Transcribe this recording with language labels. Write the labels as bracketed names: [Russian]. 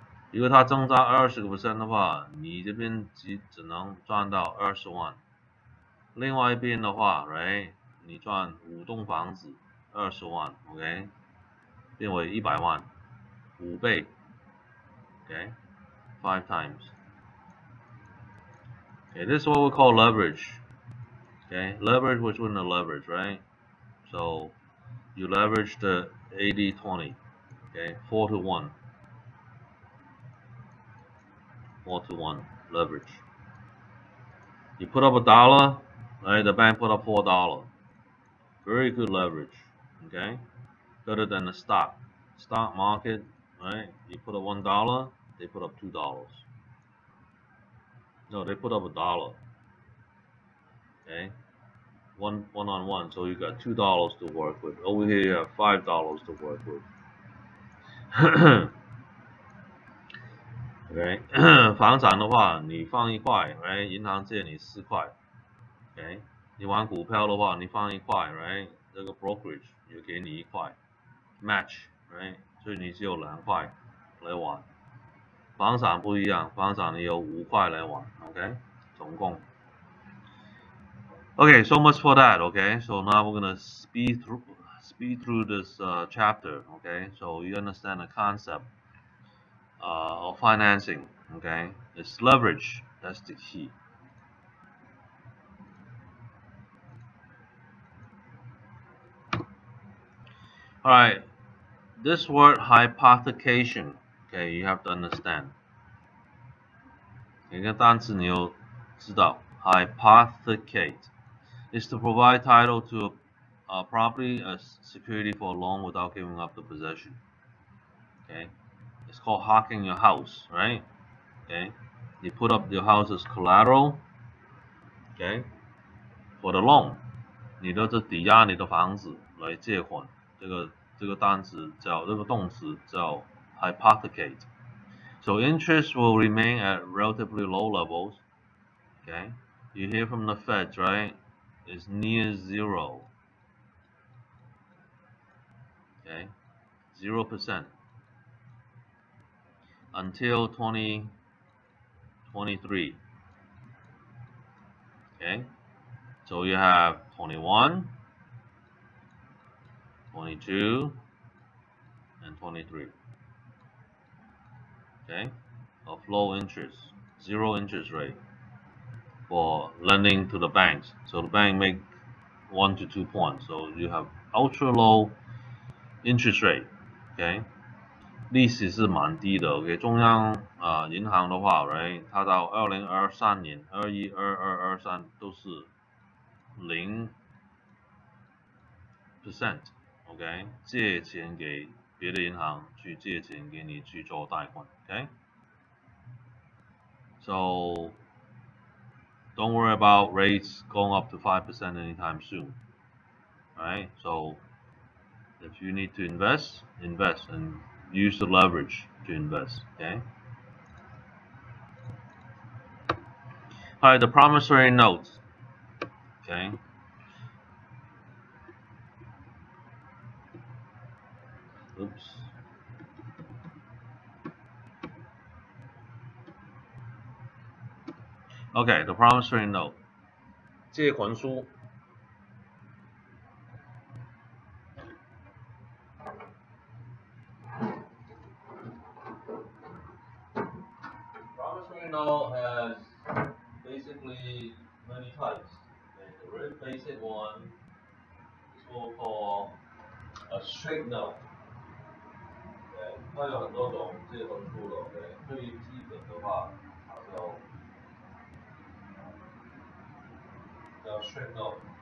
[Chinese] 如果它增加20% 的话，你这边只能赚到20万。另外一边的话 ，right， 你赚5栋房子20万 ，OK， 变为100万，5倍 ，OK， [English] 5 times。 Okay, this is what we call leverage. Okay, leverage within the leverage, right? So you leverage the 80-20. Okay, 4 to 1. 4 to 1 leverage. You put up $1, right? The bank put up $4. Very good leverage. Okay, better than the stock market, right? You put up $1, they put up $2. No, they put up $1. Okay, one on one. So you got $2 to work with. Over here you have $5 to work with. [Chinese] OK， 房产的话，你放1块 ，right？ 银行借你4块 ，OK？你玩股票的话，你放1块 ，right？ 这个 brokerage 也给你1块 ，match，right？所以你只有2块来玩。房产不一样，房产你有5块来玩 ，OK？总共。 [English] Okay, so much for that. Okay, so now we're gonna speed through this chapter. Okay, so you understand the concept of financing. Okay, it's leverage. That's the key. All right, this word hypothecation. Okay, you have to understand. [Chinese] 一个单词你要知道 [English] hypothecate is to provide title to a property as security for a loan without giving up the possession. Okay, it's called hocking your house, right? Okay, you put up your house as collateral, okay, for the loan. [Chinese] 你的这抵押你的房子来借款，这个单词叫这个动词叫 hypothecate. [English] So interest will remain at relatively low levels. Okay, you hear from the Feds, right? is near zero. Okay, 0% until 2023. Okay, so you have 21, 22, and 23. Okay, of low interest, 0 interest rate for lending to the banks. So the bank make 1 to 2 points. So you have ultra low interest rate. [Chinese] OK， 利息是蛮低的。 OK， 中央银行的话 ，right， 它到2023年、21、22、23都是0%。 OK， 借钱给别的银行去借钱给你去做贷款。 [English] OK，so don't worry about rates going up to 5% anytime soon. Right? So if you need to invest, invest and use the leverage to invest. Okay. Alright, the promissory note. Okay. Oops. Okay, the promissory note. [Chinese] 借款书。 [English] Promissory note has basically many types. Okay, the very basic one is what we call a straight note. [Chinese] 它有很多种借款书的 ，OK， 最基本的话，它叫 straight note.